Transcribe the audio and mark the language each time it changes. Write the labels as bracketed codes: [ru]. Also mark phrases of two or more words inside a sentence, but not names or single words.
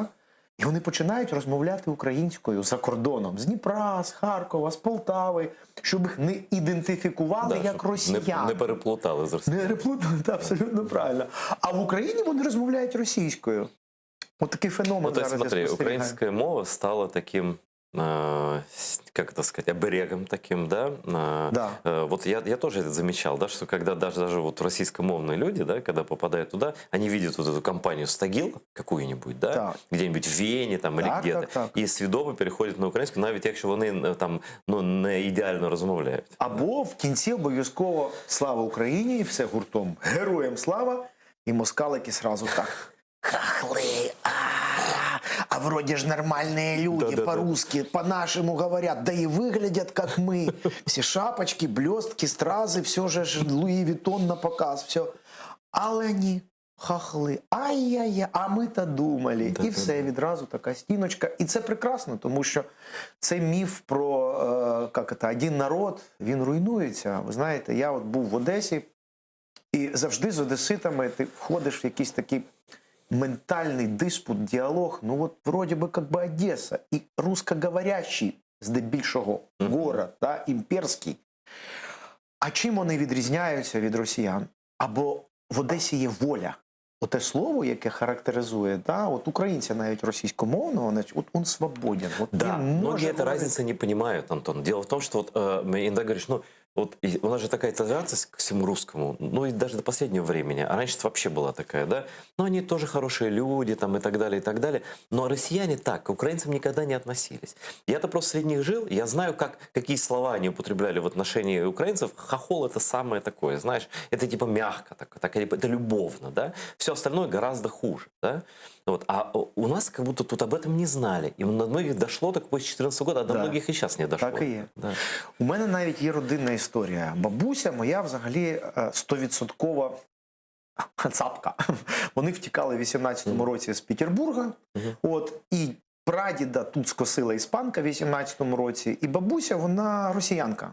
[uk] І вони починають розмовляти українською за кордоном. З Дніпра, з Харкова, з Полтави, щоб їх не ідентифікували як щоб росіян. не переплутали з Росією. Не реплутали, так, абсолютно правильно. А в Україні вони розмовляють російською. От такий феномен [ru] Ну, то есть, [uk] зараз я [ru] смотри, [uk] спостерігаю. [ru] украинская мова стала таким, как это сказать, оберегом таким, да? Да. Вот я тоже это замечал, да, что когда даже вот российскомовные люди, да, когда попадают туда, они видят вот эту компанию «Стагил» какую-нибудь, да, [uk] Так. [ru] где-нибудь в Вене там, или [uk] Так, [ru] где-то, [uk] так, так. і свідомо переходять на українську, навіть якщо вони там ну, не ідеально розмовляють. Або в кінці обов'язково «Слава Україні» і все гуртом. Героям слава! І москалики сразу так. [ru] Хахлы! А вроде ж нормальные люди, Да-да-да. по-русски, по-нашему говорят, да и выглядят как мы. Все шапочки, блестки, стразы, все же ж Луи Виттон на показ, все. [uk] Але они хахли, ай-яй-яй, а ми-то думали. І [ru] Да-да-да. [uk] все, відразу така стіночка. І це прекрасно, тому що цей міф про один народ, він руйнується. Ви знаєте, я от був в Одесі, і завжди з одеситами ти входиш в якийсь такий ментальний диспут, діалог. Ну от вроді би як би Одеса і русскоговорящий, здебільшого, город, да, імперський. А чим вони відрізняються від росіян? Або в Одесі є воля. Оте слово, яке характеризує, да, от українця навіть російськомовного, от він свободен. От [ru] Да, [uk] він [ru] многие [uk] може [ru] эту разницу не понимают, Антон. Дело в том, что вот иногда говоришь, ну, вот у нас же такая толерантность к всему русскому, ну и даже до последнего времени, а раньше вообще была такая, да, ну они тоже хорошие люди там и так далее, но россияне так, к украинцам никогда не относились. Я-то просто среди них жил, я знаю, какие слова они употребляли в отношении украинцев. Хохол — это самое такое, знаешь, это типа мягко, это любовно, да, все остальное гораздо хуже, да. Вот. А у нас как будто тут об этом не знали. И на многих дошло так после 2014 года, а до Да. многих и сейчас не дошло. [uk] Так і є. [ru] Да. [uk] У мене навіть є родинна історія. Бабуся моя взагалі 100% цапка. Вони втікали в 18-му році з Петербурга. От, і прадіда тут скосила іспанка в 18-му році. І бабуся, вона росіянка.